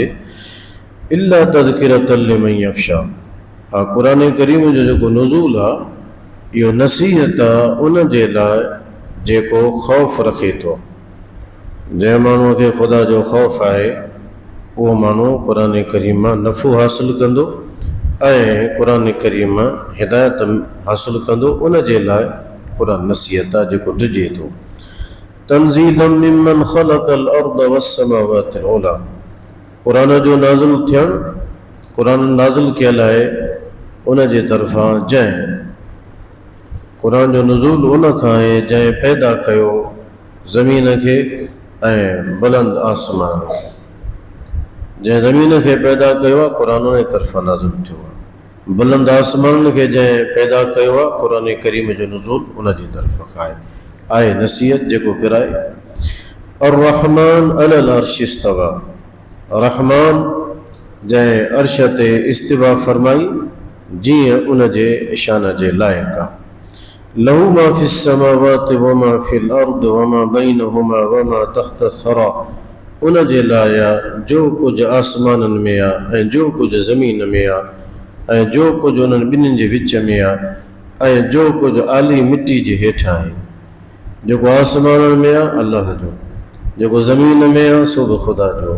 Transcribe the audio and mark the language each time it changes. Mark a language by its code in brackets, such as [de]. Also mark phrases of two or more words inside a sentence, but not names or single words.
[ar] إلا تذكرة لمن يخشى. [sd] हा, क़ुरान करीम जो जेको नुज़ूल आहे इहो नसीहत आहे उन जे लाइ जेको ख़ौफ़ रखे थो। जंहिं माण्हूअ खे ख़ुदा जो ख़ौफ़ आहे उहो माण्हू क़ुरान करीम मां नफ़ो हासिलु कंदो ऐं क़ुरान करीम मां हिदायत हासिलु कंदो। उन जे लाइ क़ुरान नसीहत आहे जेको डिॼे थो। [ar] تنزيلا ممن خلق الأرض والسماوات العلى. [sd] क़ुरान जो नाज़िल थियणु, क़ुरान नाज़िल कयल आहे उन जे तरफ़ां जंहिं क़ुरान जो नुज़ूल उन खां आहे जंहिं पैदा कयो ज़मीन खे ऐं बुलंद आसमान। जंहिं ज़मीन खे पैदा कयो आहे क़ुरान उन तरफ़ां नाज़िल थियो आहे। बुलंद आसमान खे जंहिं पैदा कयो आहे क़ुरान करीम जो नुज़ूल उन जी तरफ़ खां आहे नसीहत जेको पिराए। [ar] الرحمن على العرش استوى. [sd] रहमान जंहिं अर्श ते इस्तिवा फरमाई जीअं उन जे शान जे लाइक़ु आहे। [ar] له ما في السماوات وما في الأرض وما بينهما وما تحت الثرى. [sd] उन जे लाइ जो कुझु आसमाननि में आहे ऐं जो कुझु ज़मीन में आहे ऐं जो कुझु उन्हनि ॿिन्हिनि जे विच में आहे ऐं जो कुझु आली मिटी जे हेठां आहे। जेको आसमाननि में आहे अल्लाह जो, जेको ज़मीन में आहे सो बि ख़ुदा जो।